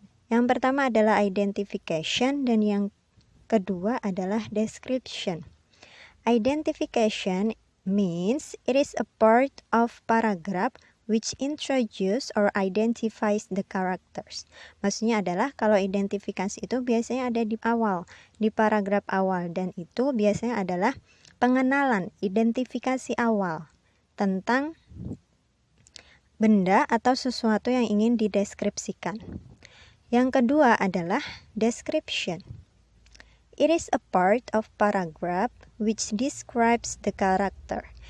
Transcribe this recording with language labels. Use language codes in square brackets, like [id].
[id] Yang pertama adalah identification dan yang kedua adalah description. [en] Identification means it is a part of paragraph which introduce or identifies the characters. [id] Maksudnya adalah kalau identifikasi itu biasanya ada di awal, di paragraf awal, dan itu biasanya adalah pengenalan, identifikasi awal tentang benda atau sesuatu yang ingin dideskripsikan. Yang kedua adalah description. [en] It is a part of paragraph which describes the character.